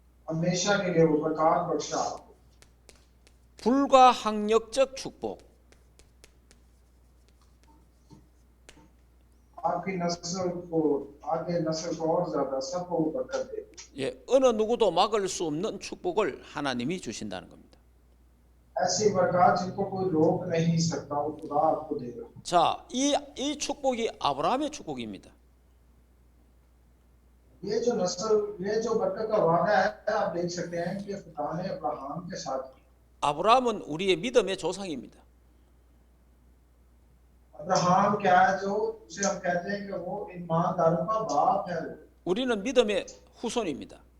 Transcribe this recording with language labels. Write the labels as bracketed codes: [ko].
[hi] हमेशा के लिए वो बरकत बख्शा आपको। [ko] 불가항력적 축복. [hi] आपकी नस्ल को आगे नस्ल को और ज्यादा सबको बरकत दे। [ko] 예, 어느 누구도 막을 수 없는 축복을 하나님이 주신다는 겁니다. [hi] ऐसी बरकत जिनको कोई रोक नहीं सकता वो खुदा आपको देगा। [ko] 자, 이 축복이 아브라함의 축복입니다. [hi] ये जो नस्ल ये जो बरकत का वादा है आप देख सकते हैं कि खुदा ने अब्राहम के साथ किया। [ko] 아브라함은 우리의 믿음의 조상입니다. [hi] अब्राहम क्या है जो उसे हम कहते हैं कि वो ईमानदारों का बाप है। [ko] 우리는 믿음의 후손입니다.